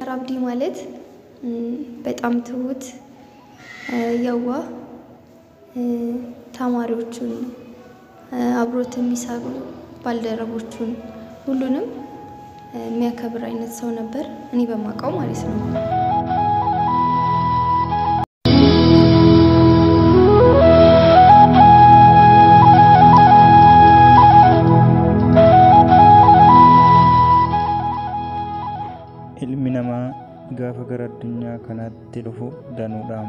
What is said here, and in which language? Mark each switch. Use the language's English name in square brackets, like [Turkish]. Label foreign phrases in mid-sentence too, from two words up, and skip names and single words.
[Amharic] አብዲ ማለት በጣም ትሁት የዋ ተማሪዎቹን አብሮት የሚሰሩ ባልደረቦቹን ሁሉንም የሚያከብር አይነት ሰው ነበር እኔ በማቀው ማለት ነው። [Oromo] ilmi namaa gaafa gara addunyaa kanaatti dhufu danuudhaan